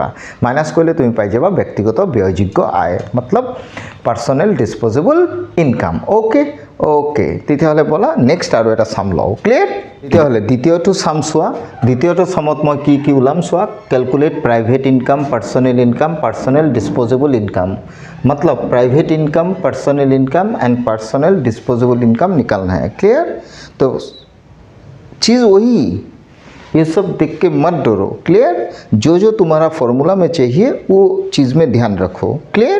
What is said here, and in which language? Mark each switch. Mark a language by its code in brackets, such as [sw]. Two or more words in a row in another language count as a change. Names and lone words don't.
[as] মাইনাছ কৰিলে তুমি পাই যাবা ব্যক্তিগত ব্যয়যোগ্য আয় मतलब [en] personal disposable income. okay okay [as] তেতিয়াহ'লে ব'লা নেক্সট আৰু এটা চাম লওঁ। ক্লিয়াৰ? তেতিয়াহ'লে দ্বিতীয়টো চাম চোৱা। দ্বিতীয়টো চামত মই কি কি ওলাম চোৱা। [en] calculate private income personal disposable income मतलब private income personal income and personal disposable income [hi] निकालना है। [en] क्लियर? [hi] तो चीज़ वही, ये सब देख के मत डरो। क्लियर? जो तुम्हारा फॉर्मूला में चाहिए वो चीज़ में ध्यान रखो। क्लियर?